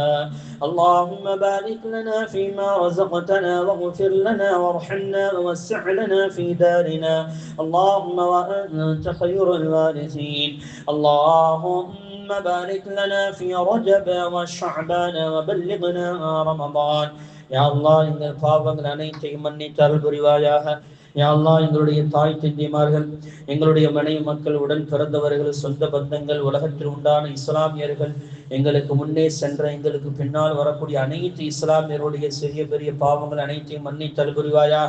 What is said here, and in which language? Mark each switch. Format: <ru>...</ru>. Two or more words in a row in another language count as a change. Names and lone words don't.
<ar>اللهم بارك لنا فيما رزقتنا واغفر لنا وارحمنا ووسع لنا في دارنا. اللهم وأنت خير الوارثين. اللهم بارك لنا في رجب وشعبان وبلغنا رمضان. يا الله</ar> <ta>எங்கள் பாவங்கள் அனைத்தையும் மன்னித்து அருள் புரிவாயாக.</ta> <ar>يا الله</ar> <ta>எங்களுடைய தாய் தந்தைமார்கள், எங்களுடைய மனைவி மக்கள், உடன் பிறந்தவர்கள், சொந்த பந்தங்கள், உலகத்தில் உண்டான இஸ்லாமியர்கள், எங்களுக்கு முன்னே சென்ற எங்களுக்கு பின்னால் வரக்கூடிய அனைத்து இஸ்லாமியருடைய சிறிய பெரிய பாவங்கள் அனைத்தையும் மன்னித்து அருள் புரிவாயாக.</ta>